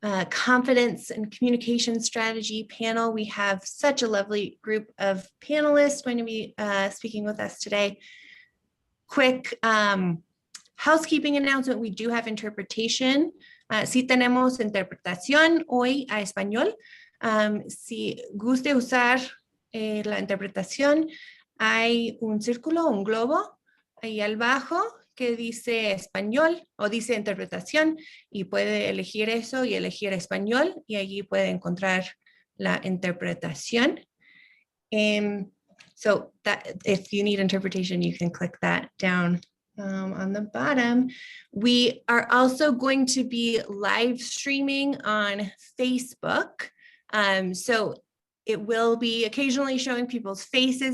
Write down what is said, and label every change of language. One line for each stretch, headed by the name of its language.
English: confidence and communication strategy panel. We have such a lovely group of panelists going to be speaking with us today. Quick housekeeping announcement, we do have interpretation.
Spanish: Sí tenemos interpretación hoy a español. Si guste usar la interpretación, hay un círculo, un globo ahí abajo que dice español o dice interpretación y puede elegir eso y elegir español y allí puede encontrar la interpretación.
English: So that if you need interpretation, you can click that down on the bottom. We are also going to be live streaming on Facebook. So it will be occasionally showing people's faces.